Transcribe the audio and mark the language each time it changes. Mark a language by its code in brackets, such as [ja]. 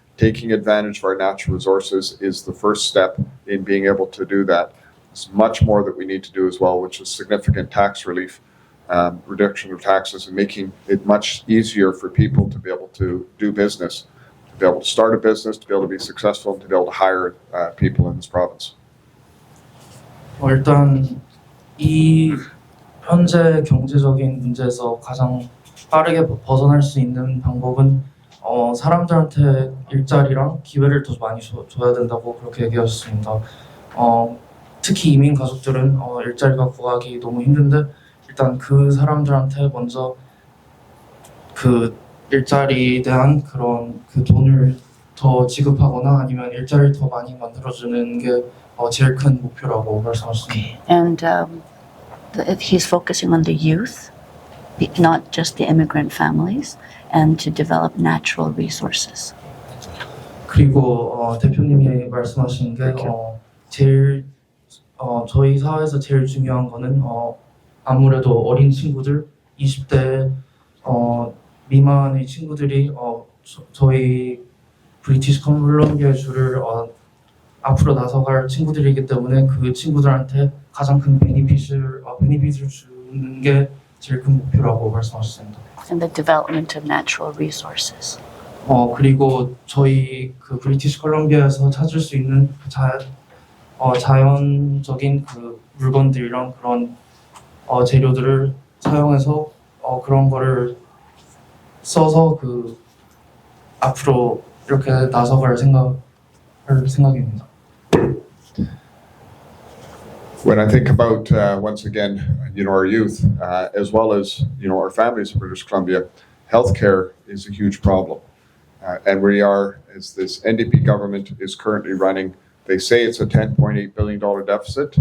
[en] Taking advantage of our natural resources is the first step in being able to do that. There's much more that we need to do as well, which is significant tax relief, reduction of taxes, and making it much easier for people to be able to do business, to be able to start a business, to be able to be successful, and to be able to hire people in this province. [ko] 일단 이 현재 경제적인 문제에서 가장 빠르게 벗어날 수 있는 방법은 사람들한테 일자리랑 기회를 더 많이 줘야 된다고 그렇게 얘기하셨습니다. 특히 이민 가족들은 일자리가 구하기 너무 힘든데 일단 그 사람들한테 먼저 그 일자리에 대한 그런 그 돈을 더 지급하거나 아니면 일자리를 더 많이 만들어주는 게 제일 큰 목표라고 말씀하셨습니다. [en] And he's focusing on the youth, not just the immigrant families, and to develop natural resources. [ko] 그리고 대표님이 말씀하신 게 제일 저희 사회에서 제일 중요한 거는 아무래도 어린 친구들, 20대 미만의 친구들이 저희 브리티시 컬럼비아 주를 앞으로 나서갈 친구들이기 때문에 그 친구들한테 가장 큰 베니핏을 주는 게 제일 큰 목표라고 말씀하셨습니다. [en] And the development of natural resources. [ko] 그리고 저희 그 브리티시 컬럼비아에서 찾을 수 있는 자연적인 그 물건들이랑 그런 재료들을 사용해서 그런 거를 써서 그 앞으로 이렇게 나서갈 생각입니다. [en] When I think about, once again, our youth, as well as, our families in British Columbia, healthcare is a huge problem. And we are, as this NDP government is currently running, they say it's a $10.8 billion deficit.